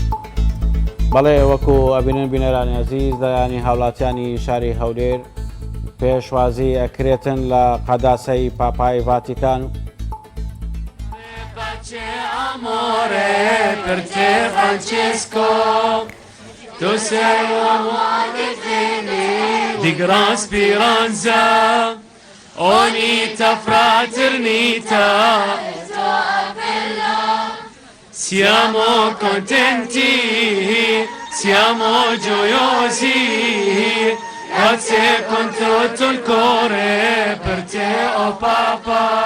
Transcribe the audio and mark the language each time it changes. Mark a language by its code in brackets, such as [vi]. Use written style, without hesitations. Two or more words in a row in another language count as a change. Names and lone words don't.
[ckb] بەڵێ وەکو ئەبینن بینەرانی عەزیز لەلایەنی هاوڵاتیانی شاری هەولێر پێشوازی ئەکرێتن لە قەداسەی پاپای ڤاتیکان و [it] Amore per te Francesco, tu sei uomo di gran speranza, unita fraternità, siamo contenti, siamo gioiosi, grazie con tutto il cuore per te, oh Papa.